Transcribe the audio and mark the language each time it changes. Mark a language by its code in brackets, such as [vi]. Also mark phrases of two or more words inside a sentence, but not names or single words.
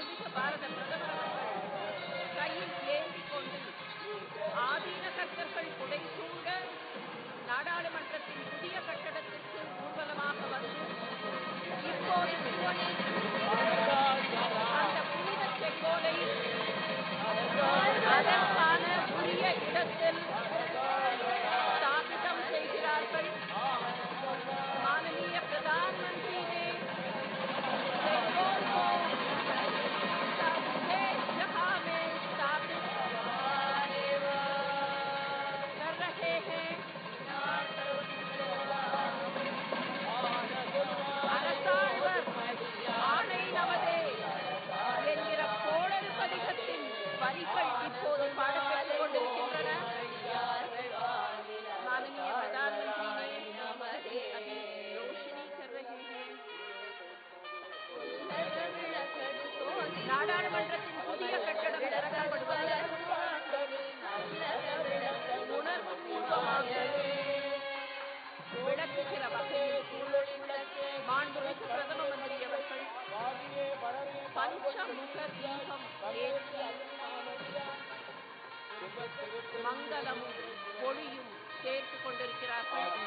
[ta] பாரத பிரதமர் அவர்கள் கையில் ஏந்தி கொண்டு ஆதீன கர்த்தர்கள் புடைசூழ நாடாளுமன்றத்தின் புதிய கட்டடத்திற்கு ஊர்வலமாக வந்து இப்போது அந்த புனித செங்கோலை அதற்கான உரிய இடத்தில் स्थापितम செய்கிறார்கள். [hi] माननीय प्रधानमंत्री ने सेंगोल को विशेष जगह में स्थापित कर रहे हैं. [ta] அரசாழ்வர் ஆணை நமதே என்கிற கோளறு பதிகத்தின் வரிகள் இப்போது பாடப்பட்டுக் கொண்டிருக்கின்றன. [hi] माननीय प्रधानमंत्री ने रोशनी कर रहे हैं. [ta] நாடாளுமன்றத்தின் புதிய கட்டடம் திறக்கப்படுவது உணர்வுபூர்வமாக விளக்குகிற வகையில் மாண்புமிகு பிரதம மந்திரி அவர்கள் பஞ்சமுக தீபம் ஏற்றி மங்களமும் ஒளியும் சேர்த்துக் கொண்டிருக்கிறார்கள்.